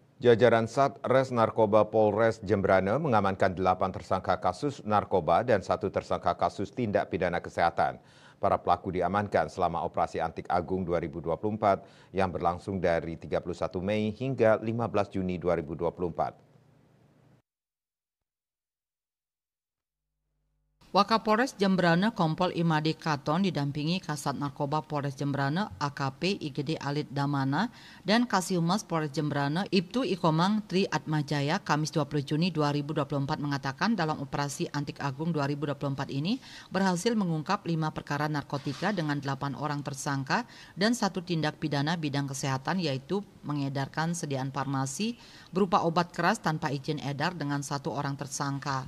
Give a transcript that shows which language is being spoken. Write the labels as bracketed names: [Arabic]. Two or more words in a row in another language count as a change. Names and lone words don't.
[Indonesian] Jajaran Satres Narkoba Polres Jembrane mengamankan 8 tersangka kasus narkoba dan 1 tersangka kasus tindak pidana kesehatan. Para pelaku diamankan selama operasi Antik Agung 2024 yang berlangsung dari 31 Mei hingga 15 Juni 2024. Wakapolres Jembrane Kompol Imade Katon didampingi Kasat Narkoba Polres Jembrane AKP IGD Alit Damana dan Kasihmas Polres Jembrane Ibtu Ikomang Tri Atmajaya Kamis 20 Juni 2024 mengatakan dalam operasi Antik Agung 2024 ini berhasil mengungkap 5 perkara narkotika dengan 8 orang tersangka dan 1 tindak pidana bidang kesehatan yaitu mengedarkan sediaan farmasi berupa obat keras tanpa izin edar dengan 1 orang tersangka.